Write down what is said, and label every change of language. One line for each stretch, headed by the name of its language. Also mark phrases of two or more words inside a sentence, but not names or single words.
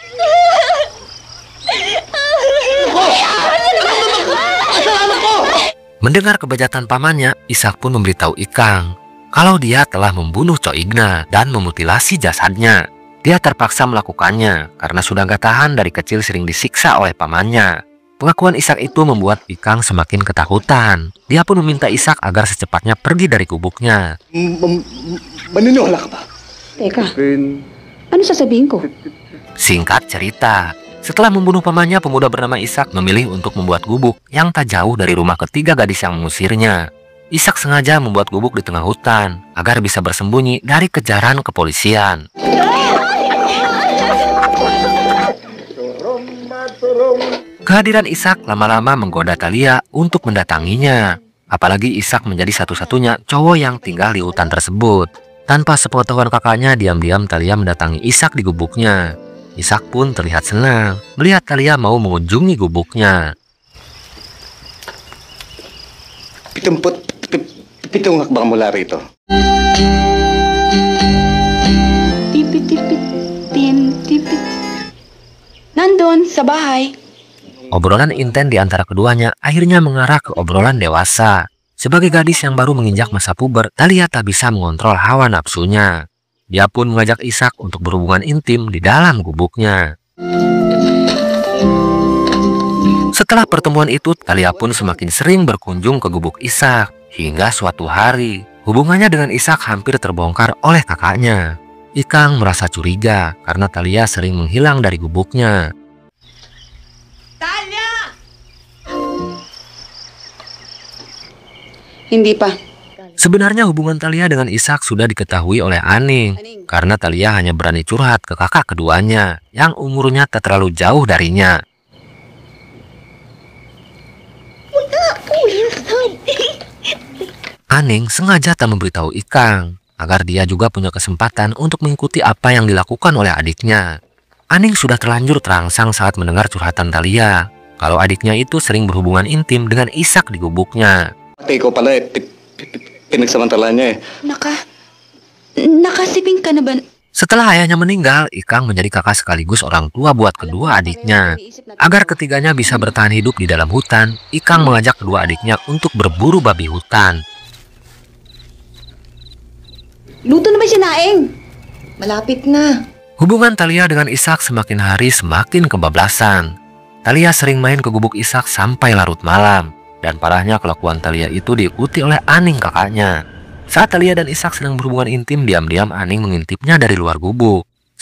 Indonesian: Mendengar kebejatan pamannya, Ishak pun memberitahu Ikang kalau dia telah membunuh Cho Igna dan memutilasi jasadnya. Dia terpaksa melakukannya karena sudah gak tahan dari kecil sering disiksa oleh pamannya. Pengakuan Ishak itu membuat Ikang semakin ketakutan. Dia pun meminta Ishak agar secepatnya pergi dari gubuknya.
Filipino: Maniniwala ka ba? Teka, ano sasabihin ko?
Indonesian: Singkat cerita, setelah membunuh pamannya, pemuda bernama Ishak memilih untuk membuat gubuk yang tak jauh dari rumah ketiga gadis yang mengusirnya. Ishak sengaja membuat gubuk di tengah hutan agar bisa bersembunyi dari kejaran kepolisian. Kehadiran Ishak lama-lama menggoda Thalia untuk mendatanginya. Apalagi Ishak menjadi satu-satunya cowok yang tinggal di hutan tersebut. Tanpa sepengetahuan kakaknya, diam-diam Thalia mendatangi Ishak di gubuknya. Ishak pun terlihat senang melihat Thalia mau mengunjungi gubuknya.
Filipino: Pitong hakbang mula rito. Tipit. Nandun, sa bahay.
Indonesian: Obrolan intens di antara keduanya akhirnya mengarah ke obrolan dewasa. Sebagai gadis yang baru menginjak masa puber, Thalia tak bisa mengontrol hawa nafsunya. Dia pun mengajak Ishak untuk berhubungan intim di dalam gubuknya. Setelah pertemuan itu, Thalia pun semakin sering berkunjung ke gubuk Ishak. Hingga suatu hari, hubungannya dengan Ishak hampir terbongkar oleh kakaknya. Ikang merasa curiga karena Thalia sering menghilang dari gubuknya.
Filipino: Hindi pa.
Indonesian: Sebenarnya hubungan Thalia dengan Ishak sudah diketahui oleh Aning karena Thalia hanya berani curhat ke kakak keduanya yang umurnya tak terlalu jauh darinya. Aning sengaja tak memberitahu Ikang agar dia juga punya kesempatan untuk mengikuti apa yang dilakukan oleh adiknya. Aning sudah terlanjur terangsang saat mendengar curhatan Thalia kalau adiknya itu sering berhubungan intim dengan Ishak di gubuknya.
Filipino: Ikaw pala pinagsamantalanya Nakasiping ka na ba?
Indonesian: Setelah ayahnya meninggal, Ikang menjadi kakak sekaligus orang tua buat kedua adiknya. Agar ketiganya bisa bertahan hidup di dalam hutan, Ikang mengajak kedua adiknya untuk berburu babi hutan.
Filipino: Luto na ba si Naeng? Malapit na.
Indonesian: Hubungan Thalia dengan Ishak semakin hari semakin kebablasan. Thalia sering main ke gubuk Ishak sampai larut malam. Dan parahnya kelakuan Thalia itu diikuti oleh Aning kakaknya. Saat Thalia dan Ishak sedang berhubungan intim, diam-diam Aning mengintipnya dari luar gubuk.